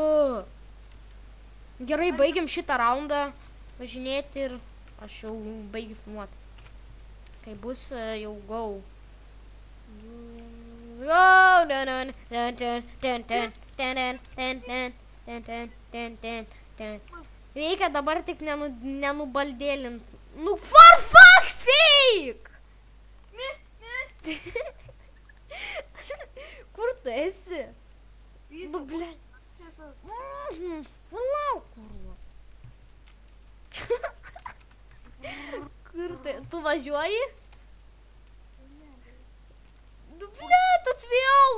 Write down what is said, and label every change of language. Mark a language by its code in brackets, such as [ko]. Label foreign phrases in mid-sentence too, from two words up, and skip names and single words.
[lt] Gerai, baigiam šitą raundą važinėti ir aš jau baigiu filmuoti. Kai bus jau go. Reikia dabar tik nenubaldėlint. [en] Nu for fuck's sake! [lt] Kur tu esi? Nu, blet. Valau, kurva. Kur tu važiuoji? Nu, blet, vėl.